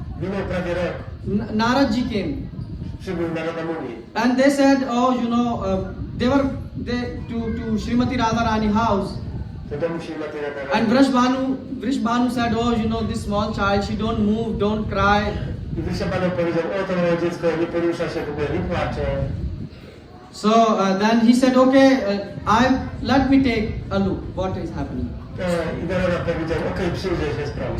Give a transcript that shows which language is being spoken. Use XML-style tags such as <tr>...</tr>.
<pl>Minął prawie rok.</pl> <en>Naradji came.</en> <pl>Przybył Narada Muni.</pl> <en>And they said, they were to Srimati Radharani house.</en> <pl>Do domu Śrimati Radharani.</pl> <en>And Vrishbhanu said, this small child, she don't move, don't cry.</en> <pl>I Vrishabhanu powiedział, o to małe dziecko nie porusza się w ogóle, nie płacze.</pl> <en>So then he said, okay, let me take a look, what is happening.</en> <pl>I Narada powiedział, okej, przyjrzę się sprawie.</pl>